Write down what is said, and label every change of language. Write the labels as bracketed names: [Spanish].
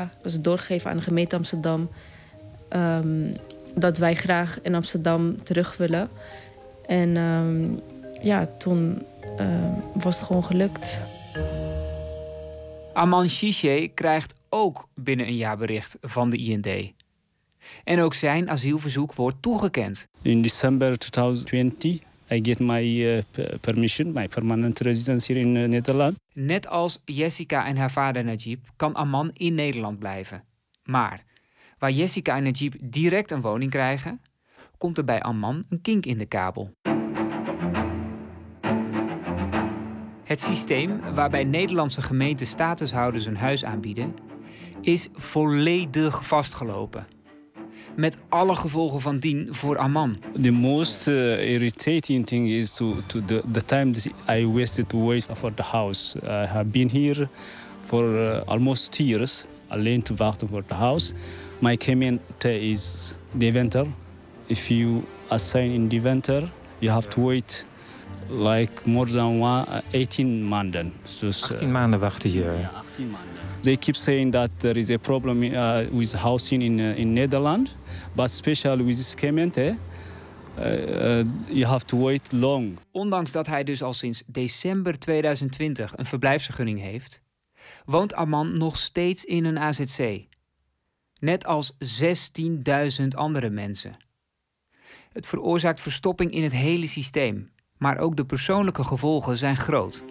[Dutch] Het was doorgegeven aan de gemeente Amsterdam. Dat wij graag in Amsterdam terug willen. En toen was het gewoon gelukt. Aman Shishe krijgt ook binnen een jaar bericht van de IND. En ook zijn asielverzoek wordt toegekend. [English] In december 2020, I get my permission, my permanent residence here in Nederland. [Dutch] Net als Jessica en haar vader Najib kan Aman in Nederland blijven. Maar waar Jessica en Najib direct een woning krijgen, komt er bij Aman een kink in de kabel. Het systeem waarbij Nederlandse gemeenten statushouders hun huis aanbieden, is volledig vastgelopen. Met alle gevolgen van dien voor Aman. [English] The most irritating thing is to the time that I wasted to wait for the house. I have been here for almost 2 years, [Dutch] alleen te wachten voor het huis. [English] My commitment is the winter. If you assign in the winter, you have to wait like more than 18 [Dutch] maanden. Dus, 18 maanden wachten hier. Ja, 18 maanden. [English] They keep saying that there is a problem with housing in Nederland. But especially with this comment, you have to wait long. [Dutch] Ondanks dat hij dus al sinds december 2020 een verblijfsvergunning heeft, woont Aman nog steeds in een AZC. Net als 16.000 andere mensen. Het veroorzaakt verstopping in het hele systeem. Maar ook de persoonlijke gevolgen zijn groot.